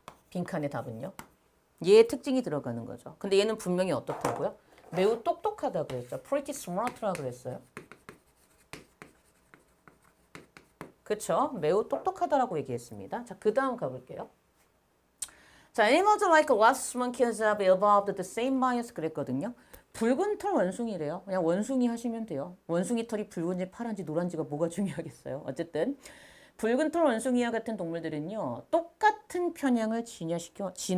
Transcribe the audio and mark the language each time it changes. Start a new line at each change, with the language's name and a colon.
Korean: 빈칸의 답은요. 얘의 특징이 들어가는 거죠. 근데 얘는 분명히 어떻다고요? 매우 똑똑하다고 했죠. pretty smart라고 그랬어요. 그렇죠? 매우 똑똑하다라고 얘기했습니다. 자, 그 다음 가볼게요.
English: 자, animals like wasps, monkeys have evolved the same bias
Korean: 그랬거든요. 붉은 털 원숭이래요. 그냥 원숭이 하시면 돼요. 원숭이 털이 붉은지 파란지 노란지가 뭐가 중요하겠어요. 어쨌든 붉은 털 원숭이와 같은 동물들은요. 똑같은 편향을 진화시키다.